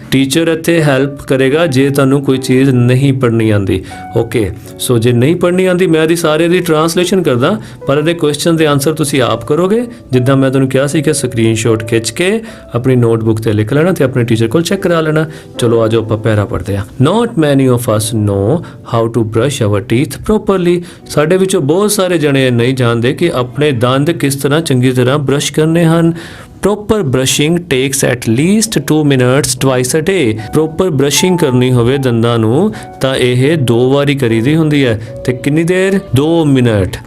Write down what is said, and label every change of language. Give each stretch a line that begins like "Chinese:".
Punjabi: Teacher ਇੱਥੇ help ਕਰੇਗਾ ਜੇ ਤੁਹਾਨੂੰ ਕੋਈ ਚੀਜ਼ ਨਹੀਂ ਪੜ੍ਹਨੀ ਆਂਦੀ। ਓਕੇ, ਸੋ ਜੇ ਨਹੀਂ ਪੜ੍ਹਨੀ ਆਂਦੀ ਮੈਂ ਇਹਦੀ ਸਾਰੇ ਦੀ ਟ੍ਰਾਂਸਲੇਸ਼ਨ ਕਰਦਾ, ਪਰ ਇਹਦੇ ਕੁਐਸਚਨ ਦੇ ਆਨਸਰ ਤੁਸੀਂ ਆਪ ਕਰੋਗੇ। ਜਿੱਦਾਂ ਮੈਂ ਤੁਹਾਨੂੰ ਕਿਹਾ ਸੀ ਕਿ ਸਕਰੀਨਸ਼ਾਟ ਖਿੱਚ ਕੇ ਆਪਣੀ ਨੋਟਬੁੱਕ ਤੇ ਲਿਖ ਲੈਣਾ ਤੇ ਆਪਣੇ ਟੀਚਰ ਕੋਲ ਚੈੱਕ ਕਰਾ ਲੈਣਾ। ਚਲੋ ਆਜੋ ਆਪਾਂ ਪੈਰਾ ਪੜ੍ਹਦੇ ਹਾਂ।
English: Not many of us know how to brush our teeth properly।
Punjabi: ਸਾਡੇ ਵਿੱਚੋਂ ਬਹੁਤ ਸਾਰੇ ਜਣੇ ਨਹੀਂ ਜਾਣਦੇ ਕਿ ਆਪਣੇ ਦੰਦ ਕਿਸ ਤਰ੍ਹਾਂ ਚੰਗੀ ਤਰ੍ਹਾਂ ਬ੍ਰਸ਼ ਕਰਨੇ ਹਨ।
English: Proper brushing takes at least 2 minutes twice a day.
Punjabi: Proper brushing ਕਰਨੀ ਹੋਵੇ ਦੰਦਾਂ ਨੂੰ ਤਾਂ ਇਹ 2 ਵਾਰੀ ਕਰੀਦੀ ਹੁੰਦੀ ਹੈ ਤੇ ਕਿੰਨੀ ਦੇਰ? 2 ਮਿੰਟ।